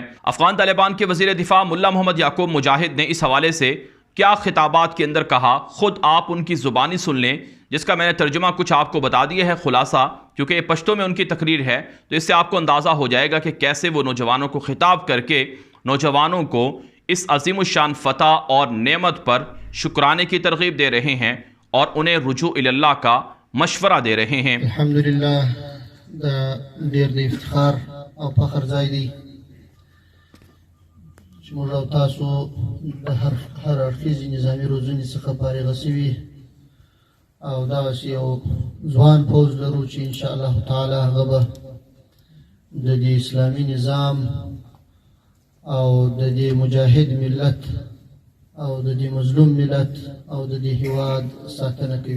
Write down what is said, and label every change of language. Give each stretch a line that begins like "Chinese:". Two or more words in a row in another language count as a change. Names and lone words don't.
Urdu: افغان طالبان کے وزیر دفاع ملا محمد یعقوب مجاہد نے اس حوالے سے کیا خطابات کے اندر کہا، خود آپ ان کی زبانی سن لیں، جس کا میں نے ترجمہ کچھ آپ کو بتا دیا ہے خلاصہ، کیونکہ یہ پشتو میں ان کی تقریر ہے، تو اس سے آپ کو اندازہ ہو جائے گا کہ کیسے وہ نوجوانوں کو خطاب کر کے نوجوانوں کو اس عظیم الشان فتح اور نعمت پر شکرانے کی ترغیب دے رہے ہیں اور انہیں رجوع الی اللہ کا مشورہ دے رہے ہیں.
Pashto: अल्हम्दुलिल्लाह द ډیر د افتخار او فخر ځای دی چې موږ او تاسو د هر اړخیزې نظامي روزنې څخه فارغه شوي او دغسې یو ځوان پوځ لرو چې
Arabic: انشاءالله تعالی
Pashto: هغه به د دې اسلامي نظام او د دې مجاهد ملت او د دې مظلوم ملت او د دې هیواد ساتنه کوي.